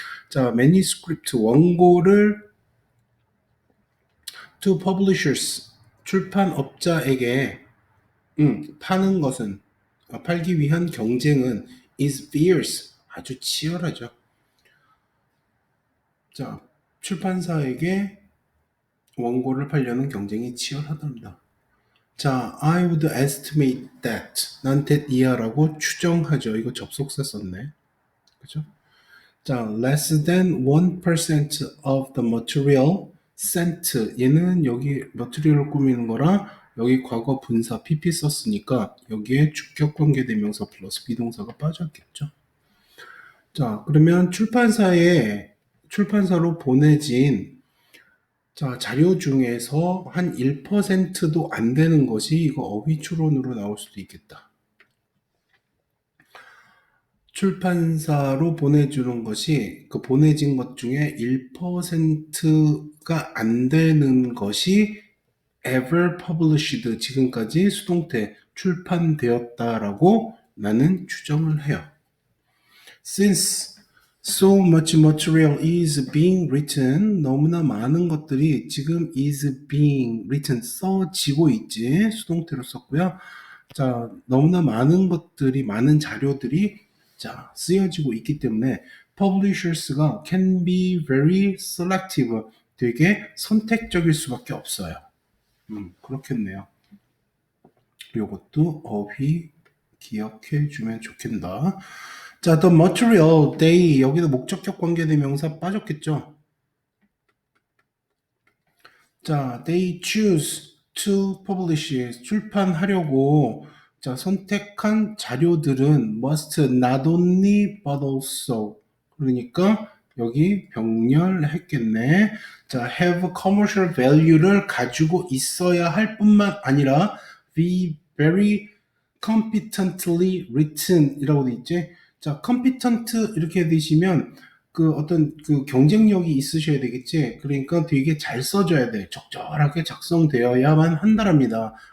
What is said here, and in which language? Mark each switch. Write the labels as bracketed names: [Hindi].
[Korean] 자, manuscript 원고를 [English] to publishers [Korean] 출판업자에게 파는 것은 팔기 위한 경쟁은 [English] is fierce [Korean] 아주 치열하죠. 자, 출판사에게 원고를 팔려는 경쟁이 치열하답니다. [English] 자, I would estimate that [Korean] 난 [English] that [Korean] 이하라고 추정하죠. 이거 접속사 썼네. 그죠? 자, [English] less than 1% of the material sent [Korean] 얘는 여기 머티리얼을 꾸미는 거라 여기 과거 분사 PP 썼으니까 여기에 주격관계대명사 플러스 비동사가 빠졌겠죠. 자, 그러면 출판사로 보내진 자, 자료 중에서 한 1%도 안 되는 것이 이거 어휘 추론으로 나올 수도 있겠다. 출판사로 보내주는 것이 그 보내진 것 중에 1%가 안 되는 것이 [English] ever published [Korean] 지금까지 수동태 출판되었다라고 나는 추정을 해요. [English] Since so much material is being written [Korean] 너무나 많은 것들이 지금 [English] is being written [Korean] 써지고 있지 수동태로 썼고요. 자, 너무나 많은 것들이 많은 자료들이 자, 쓰여지고 있기 때문에 publishers가 [English] can be very selective [Korean] 되게 선택적일 수밖에 없어요. 그렇겠네요. 요것도 어휘 기억해 주면 좋겠다. 자, [English] the material they [Korean] 여기도 목적격 관계대명사 빠졌겠죠. 자, [English] they choose to publish [Korean] 출판하려고 자, 선택한 자료들은 [English] must not only but also [Korean] 그러니까 여기 병렬했겠네. 자, [English] have commercial value [Korean] 를 가지고 있어야 할 뿐만 아니라 [English] be very competently written [Korean] 이라고 돼 있지. 자, competent 이렇게 되시면 그 어떤 그 경쟁력이 있으셔야 되겠지. 그러니까 되게 잘 써줘야 돼. 적절하게 작성되어야만 한다랍니다.